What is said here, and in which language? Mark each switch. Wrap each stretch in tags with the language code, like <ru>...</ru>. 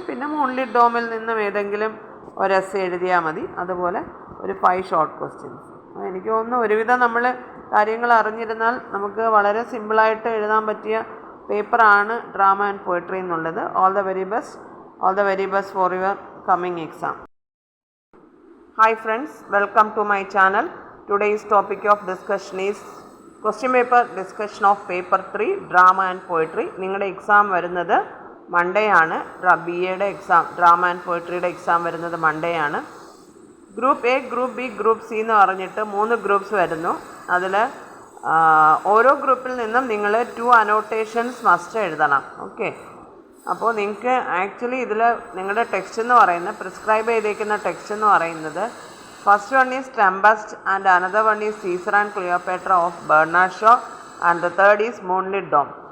<ml>പിന്നെ മൂൺലിറ്റ് ഡോമിൽ നിന്നും ഏതെങ്കിലും ഒരു എസ്സേ എഴുതിയാൽ മതി. അതുപോലെ ഒരു 5 ഷോർട്ട് ക്വസ്റ്റ്യൻസ്. എനിക്ക് തോന്നുന്നു ഒരുവിധം നമ്മൾ കാര്യങ്ങൾ അറിഞ്ഞിരുന്നാൽ നമുക്ക് വളരെ സിമ്പിളായിട്ട് എഴുതാൻ പറ്റിയ പേപ്പറാണ് ഡ്രാമ ആൻഡ് പോയട്രി എന്നുള്ളത്.</ml> <en>All the very best for your coming exam. Hi friends, welcome to my channel. Today's topic of discussion is question paper discussion of paper 3 drama and poetry.</en> <ml>നിങ്ങളുടെ എക്സാം വരുന്നത് Monday ആണ്. BA exam drama and പോയട്രിയുടെ exam വരുന്നത് Monday ആണ്. Group A, group B, group C എന്ന് പറഞ്ഞിട്ട് 3 groups വരുന്നു. അതിൽ ഓരോ ഗ്രൂപ്പിൽ നിന്നും നിങ്ങൾ 2 അനോട്ടേഷൻസ് മസ്റ്റ് എഴുതണം. ഓക്കെ, അപ്പോൾ നിങ്ങൾക്ക് ആക്ച്വലി ഇതിൽ നിങ്ങളുടെ ടെക്സ്റ്റ് എന്ന് പറയുന്നത്</ml> <en>Prescribe ചെയ്തേക്കുന്ന text എന്ന് പറയുന്നത് first one is Tempest and another one is Caesar and Cleopatra of Bernard Shaw and the third is Moonlit Dome.</en>